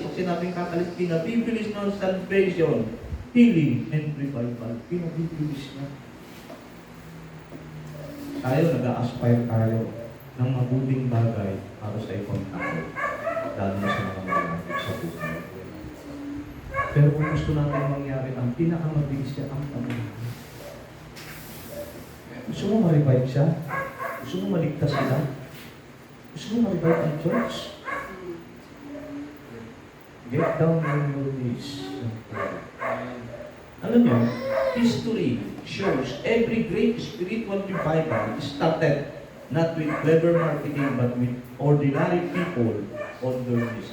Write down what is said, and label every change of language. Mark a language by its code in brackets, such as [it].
[tl] Pag sinabing catalyst, pinabibilis ng salvation, healing, and revival. Pinabibilis na. Tayo, nag-aspire tayo ng mabuting bagay para sa ibang tao. Lalo na sa mga malapit sa buhay. Pero kung gusto natin mangyari, ang pinakamabilis siya ang panalangin. Gusto mo ma-revive siya? Gusto mo maligtas sila? Gusto mo ma-revive ang church? [en] Get down on your knees and pray. [tl] Alam niyo, [en] history shows every great spiritual revival started not with clever marketing but with ordinary people on their knees.